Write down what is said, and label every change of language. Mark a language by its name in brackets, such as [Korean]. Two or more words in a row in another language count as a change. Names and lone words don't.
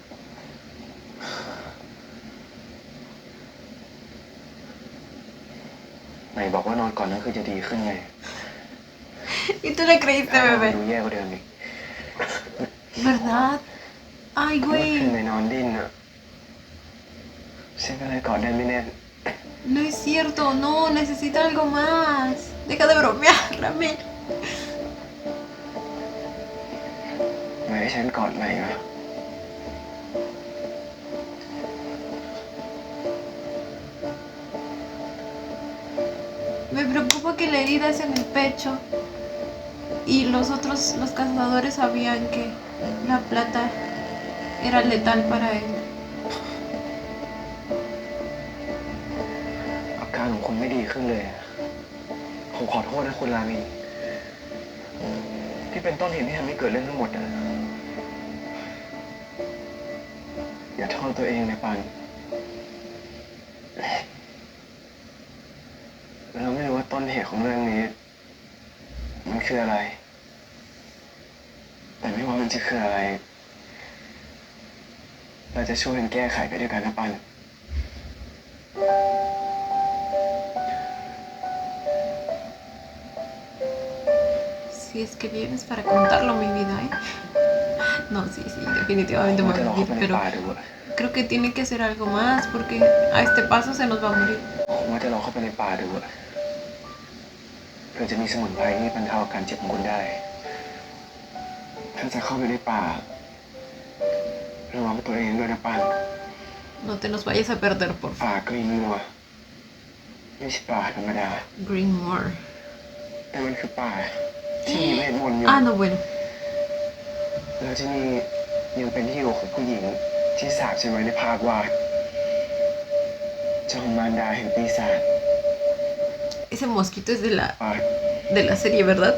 [Thai] ไหนบอกว่านอนก่อนนั่นคือจะดีขึ้นไง [Spanish] ¿Y tú le creíste, [Thai] ดู [Spanish] bebé? [Thai] แย่กว่าเดิมอีก [Spanish] ¿Verdad? Ay, [Thai] เมื่อคืน [Spanish] güey. [Thai] ในนอนดิ้นอ่ะฉันก็เลยกอดได้ไม่แน่น [Spanish] No es cierto, no, necesita algo más. Deja de bromear, Rami. [Thai] ไม่ให้ฉันกอดใหม่นะ [Spanish] Me preocupa que la herida es en el pecho. Y los cazadores sabían que la plata era letal para él. [Thai] อาการของคุณไม่ดีขึ้นเลยอะผมขอโทษนะคุณรามิน ที่เป็นต้นเหตุที่ทำให้เกิดเรื่องทั้งหมดอะอย่าโทษตัวเองนะปันเราไม่รู้ว่าต้นเหตุของเรื่องนี้ มันคืออะไร แต่ไม่ว่ามันจะคืออะไร เราจะช่วยกันแก้ไขไปด้วยกันนะปัน [Spanish] Si es que vienes para contarlo mi vida, ¿eh? No, sí, definitivamente [Thai] ผม [Spanish] me [Thai] จะ [Spanish] voy [Thai] ล [Spanish] a [Thai] องเข้า [Spanish] morir, [Thai] ไปใน [Spanish] pero [Thai] ป่าดูอะ [Spanish] creo que tiene que hacer algo más porque a este paso se nos va a morir. [Thai] ผมว่าจะลองเข้าไปในป่าดูอะเพื่อจะมีสมุนไพรที่บรรเทาอาการเจ็บของคุณได้ ถ้าจะเข้าไปในป่าระวังตัวเองด้วยนะปัน [Spanish] No te nos vayas a perder, por [Thai] ป่า [Spanish] favor. [Thai] กรีนมัวไม่ใช่ป่าธรรมดา Greenmore. แต่มันคือป่าที่มีเวทมนต์อยู่ [Spanish] Ah, no, bueno. [Thai] แล้วที่นี่ยังเป็นที่อยู่ของผู้หญิงที่สาปฉันไว้ในภาพวาดจอมมารดาแห่งปีศาจ [Spanish] Ese mosquito es [Thai] ป่า [Spanish] de la serie, ¿verdad?